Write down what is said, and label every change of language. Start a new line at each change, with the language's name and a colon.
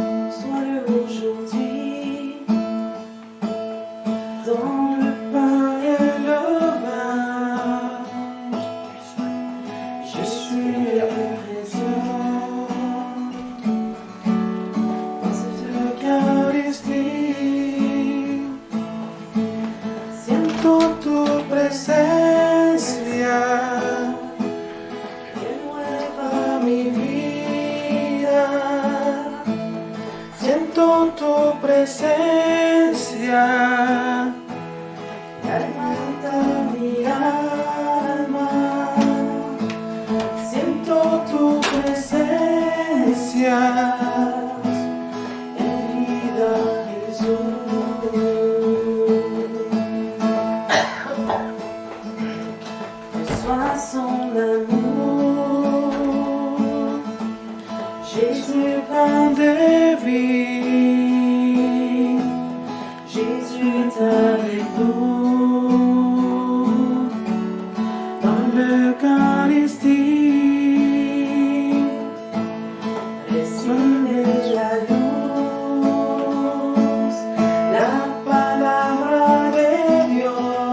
French: Sois-le aujourd'hui, dans le pain et le vin. Je suis présent dans cette Eucharistie.
Spanish: Siento tu presencia, que nueva mi vida. Siento tu presencia, que alimenta mi alma. Siento tu presencia, en vida Jesús.
French: Reçois son amour, Jésus pain de vie, Jésus est avec nous, dans l'Eucharistie, recevez
Spanish: la luz, la palabra de Dios.